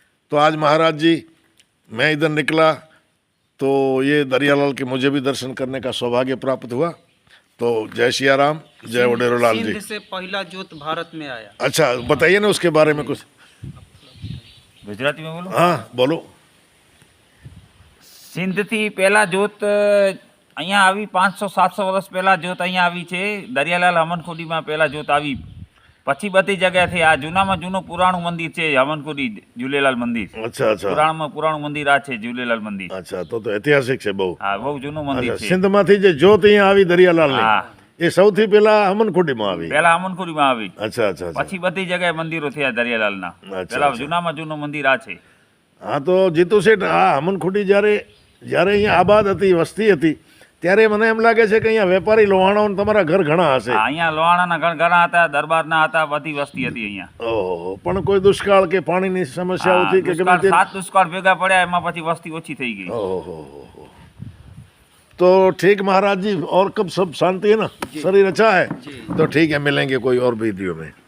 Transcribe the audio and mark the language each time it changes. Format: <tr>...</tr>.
<hi>तो आज महाराज जी मैं इधर निकला तो ये दरियालाल के मुझे भी दर्शन करने का सौभाग्य प्राप्त हुआ. तो जय सिया राम, जय उडेरोलाल जी. सिंध से पहला जोत भारत में आया. अच्छा, बताइए ना उसके बारे में कुछ. ગુજરાતી में बोलो. हाँ बोलो.</hi> <gu>સિંધથી પહેલા જોત અહીંયા આવી 500-700 વર્ષ પહેલા જોત અહીંયા આવી છે. દરિયાલાલ હમનખોડીમાં પહેલા જોત આવી, પછી બધી જગ્યાથી આ જૂનામાં જૂનું પુરાણું મંદિર છે હમનખોડી ઝૂલેલાલ મંદિર.</gu> <hi>अच्छा अच्छा</hi> <gu>પુરાણમાં પુરાણું મંદિર આ છે ઝૂલેલાલ મંદિર.</gu> <hi>अच्छा, तो ऐतिहासिक</hi> <gu>છે બહુ. હા, બહુ જૂનું મંદિર</gu> <hi>अच्छा,</hi> <gu>છે. સિંધમાંથી જે જ્યોત અહીંયા આવી દરિયાલાલની, હા, એ સૌથી પહેલા હમનખોડીમાં આવી. પહેલા હમનખોડીમાં આવી,</gu> <hi>अच्छा अच्छा अच्छा.</hi> <gu>પછી બધી જગ્યાએ મંદિરો થયા દરિયાલાલના.</gu> <hi>અચ્છા,</hi> <gu>પહેલા</gu> <hi>અચ્છા.</hi> <gu>જૂનામાં જૂનું મંદિર આ છે. હા, તો જીતુ શેઠ, આ હમનખોડી જ્યારે જ્યારે અહીંયા આબાદ હતી, વસ્તી હતી, ત્યારે મને એમ લાગે છે કે અહીંયા વેપારી લોહાણાઓને તમારા ઘર ઘણા હશે. હા, અહીંયા લોહાણાના ઘણા હતા, દરબારના હતા, બધી વસ્તી હતી અહીંયા. ઓહો, પણ કોઈ દુષ્કાળ કે પાણીની સમસ્યાઓ હા, થઈ કે ગમે દુષ્કાળ, તે? 7 દુષ્કાળ ભેગા પડ્યા, એમાં પછી વસ્તી ઓછી થઈ ગઈ.</gu> <hi>ओहो, तो ठीक महाराज जी, और कब सब शांति है ना, शरीर अच्छा है? जी। तो ठीक है, मिलेंगे कोई और वीडियो में.</hi>